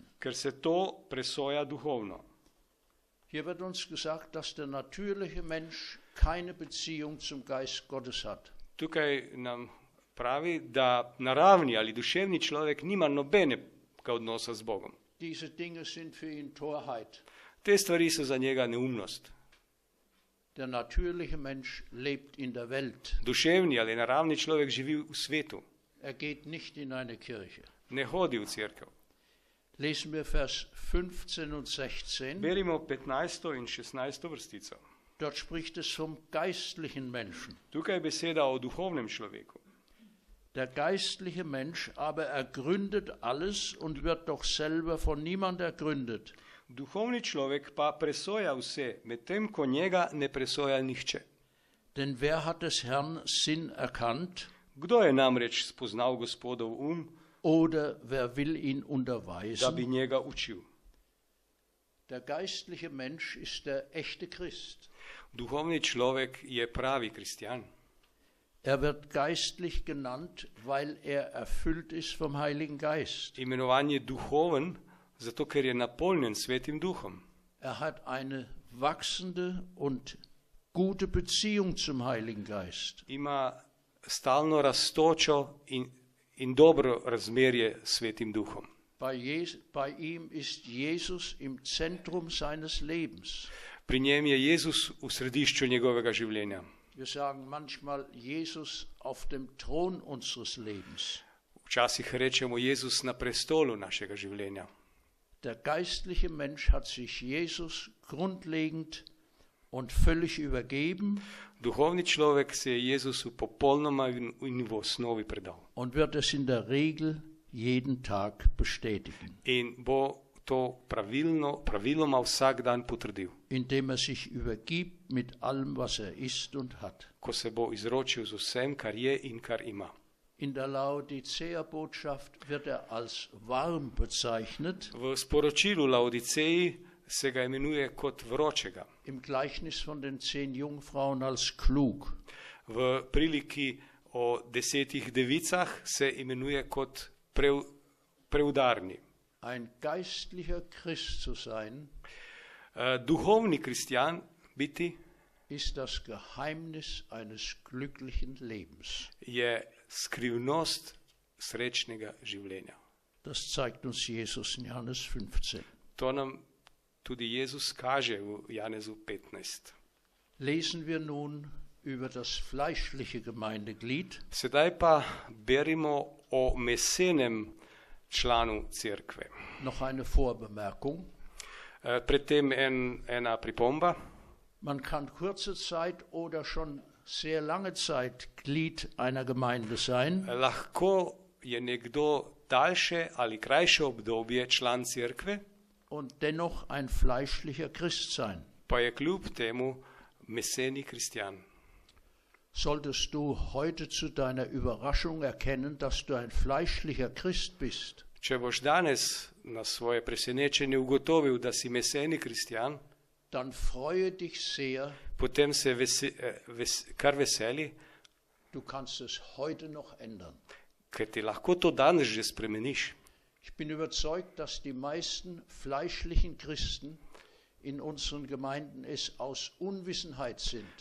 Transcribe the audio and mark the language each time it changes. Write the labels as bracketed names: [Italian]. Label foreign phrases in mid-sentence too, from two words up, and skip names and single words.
[Slovenian] ker se to presoja duhovno. [German] Hier wird uns gesagt, dass der natürliche Mensch keine Beziehung zum Geist Gottes hat. [Slovenian] tukaj nam pravi, da naravni ali duševni človek nima nobenega odnosa z Bogom. [German] Diese Dinge sind für ihn Torheit. [Slovenian] Te stvari so za njega neumnost. [German] Der natürliche Mensch lebt in der Welt. [Slovenian] Duševni ali naravni človek živi v svetu, [German] Er geht nicht in eine Kirche. [Slovenian] ne hodi v cerkev. [German] Lesen wir Vers 15 und 16. [Slovenian] Berimo 15. in 16. vrstico. [German] Dort spricht es vom geistlichen Menschen. [Slovenian] Tukaj je beseda o duhovnem človeku. [German] Der geistliche Mensch aber ergründet alles und wird doch selber von niemand ergründet. [Slovenian] Duhovni človek pa presoja vse, medtem ko njega ne presoja nihče. [German] Denn wer hat des Herrn Sinn erkannt? [Slovenian] Kdo je namreč spoznal Gospodov [German] Oder wer will ihn [Slovenian] da bi [German] unterweisen? [Slovenian] njega učil? [German] Der geistliche Mensch ist der echte Christ. [Slovenian] Duhovni človek je pravi kristjan. [German] Er wird geistlich genannt, weil er erfüllt ist vom Heiligen Geist. [Slovenian] Imenovan je duhoven, zato ker je napolnjen svetim duhom. [German] Er hat eine wachsende und gute Beziehung zum Heiligen Geist. [Slovenian] Ima stalno rastočo in dobro razmerje s svetim duhom. [German] Bei ihm ist Jesus im Zentrum seines Lebens. [Slovenian] Pri njem je Jezus v središču njegovega življenja. [German] Wir sagen manchmal Jesus auf dem Thron unseres Lebens. [Slovenian] Včasih rečemo Jezus na prestolu našega življenja. [German] Der geistliche Mensch hat sich Jesus grundlegend und völlig übergeben [Slovenian] Duhovni človek se je Jezusu popolnoma in v osnovi predal. [German] und wird es in der Regel jeden Tag bestätigen, [Slovenian] In bo to praviloma vsak dan potrdil, [German] indem er sich übergibt mit allem, was er ist und hat. [Slovenian] ko se bo izročil z vsem, kar je in kar ima. [German] In der Laodicea-Botschaft wird er als warm bezeichnet, [Slovenian] V sporočilu Laodiceji se ga imenuje kot vročega. [German] im Gleichnis von den 10 Jungfrauen als klug. [Slovenian] V priliki o 10 devicah se imenuje kot preudarni. [German] Ein geistlicher Christ zu sein, [Slovenian] Duhovni kristjan biti [German] ist das Geheimnis eines glücklichen Lebens. [Slovenian] je skrivnost srečnega življenja. [German] Das zeigt uns Jesus in Johannes 15. [Slovenian] To nam tudi Jezus kaže v Janezu 15. [German] Lesen wir nun über das fleischliche Gemeindeglied. [Slovenian] Sedaj pa berimo o mesenem članu cerkve. [German] Noch eine Vorbemerkung. [Slovenian] Predtem ena pripomba. [German] Man kann kurze Zeit oder schon sehr lange Zeit Glied einer Gemeinde sein, [Slovenian] Lahko je nekdo daljše ali krajše obdobje član cerkve, [German] und dennoch ein fleischlicher Christ sein. [Slovenian] pa je kljub temu meseni kristjan. [German] Solltest du heute zu deiner Überraschung erkennen, dass du ein fleischlicher Christ bist, [Slovenian] Če boš danes na svoje presenečenje ugotovil, da si meseni kristjan, [German] dann freue dich sehr, [Slovenian] potem se kar veseli, [German] du kannst es heute noch ändern. [Slovenian] ker ti lahko to danes že spremeniš. [German] Ich bin überzeugt, dass die meisten fleischlichen Christen in unseren Gemeinden es aus Unwissenheit sind.